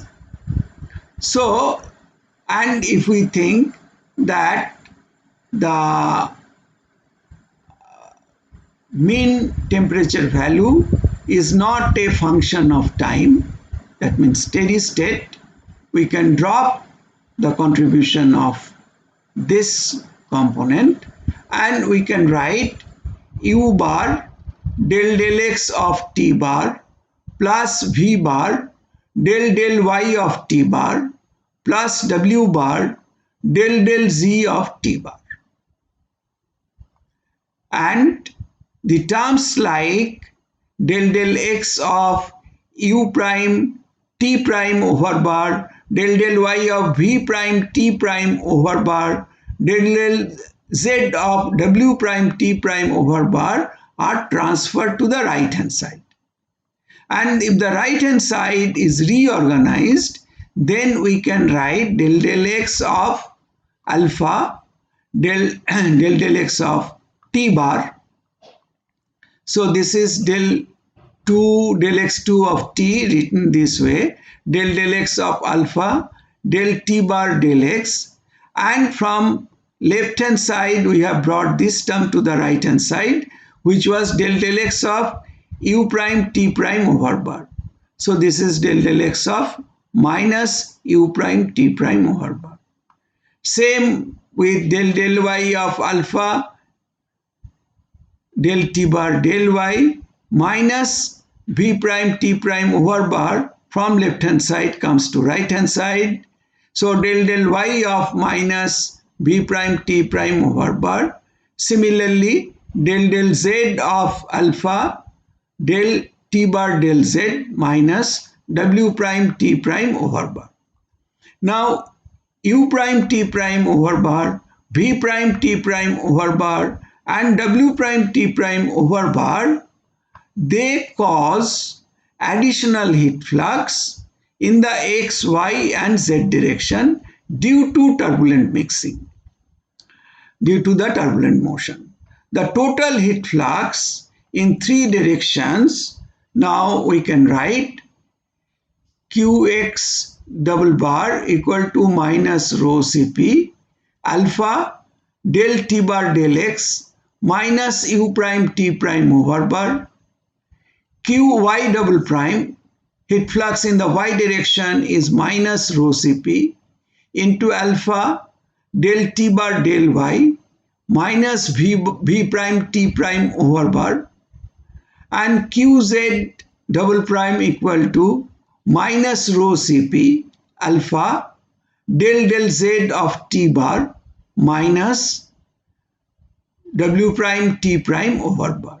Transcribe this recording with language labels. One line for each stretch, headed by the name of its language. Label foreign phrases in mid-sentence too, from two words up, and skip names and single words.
English: So, and if we think that the mean temperature value is not a function of time, that means steady state, we can drop the contribution of this component and we can write U bar del del X of T bar plus V bar del del Y of T bar plus W bar del del Z of T bar. And the terms like del del X of U prime T prime over bar, del del Y of V prime T prime over bar, del del Z of W prime T prime over bar are transferred to the right hand side. And if the right hand side is reorganized, then we can write del del X of alpha del del X of T bar. So this is del 2 del X2 of T written this way, del del X of alpha del T bar del X, and from left hand side we have brought this term to the right hand side, which was del del X of U prime T prime over bar. So this is del del X of minus U prime T prime over bar. Same with del del Y of alpha del T bar del Y minus V prime T prime over bar, from left hand side comes to right hand side. So del del Y of minus V prime T prime over bar. Similarly, del del Z of alpha del T bar del Z minus W prime T prime over bar. Now U prime T prime over bar, V prime T prime over bar and W prime T prime over bar, they cause additional heat flux in the X, Y and Z direction due to turbulent mixing, due to the turbulent motion. The total heat flux in three directions, now we can write Qx double bar equal to minus rho Cp alpha del T bar del X minus U prime T prime over bar. Qy double prime, heat flux in the Y direction is minus rho Cp into alpha del T bar del Y minus v prime t prime over bar, and qz double prime equal to minus rho Cp alpha del z of t bar minus w prime t prime over bar.